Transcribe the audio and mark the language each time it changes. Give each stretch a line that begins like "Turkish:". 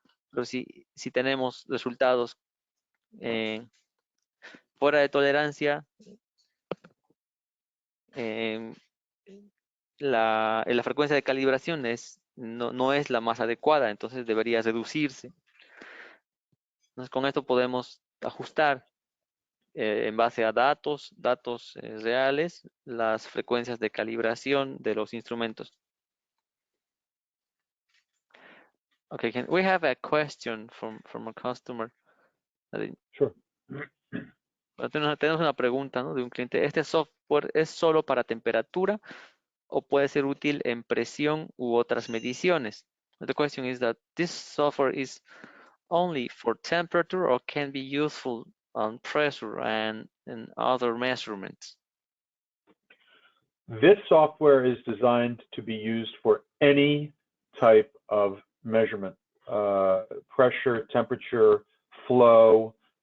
Spanish: Pero si tenemos resultados fuera de tolerancia, eh, la frecuencia de calibración no es la más adecuada, entonces debería reducirse. Entonces, con esto podemos ajustar en base a datos reales, las frecuencias de calibración de los instrumentos.
English: Okay, we have a question from a customer. Sure.
Spanish: Tenemos una pregunta, ¿no?, de un cliente. ¿Este software es solo para temperatura o puede ser útil en presión u otras mediciones?
English: The question is that this software is only for temperature or can be useful on pressure and other measurements. This software is designed to be used for any type of measurement, pressure, temperature, flow.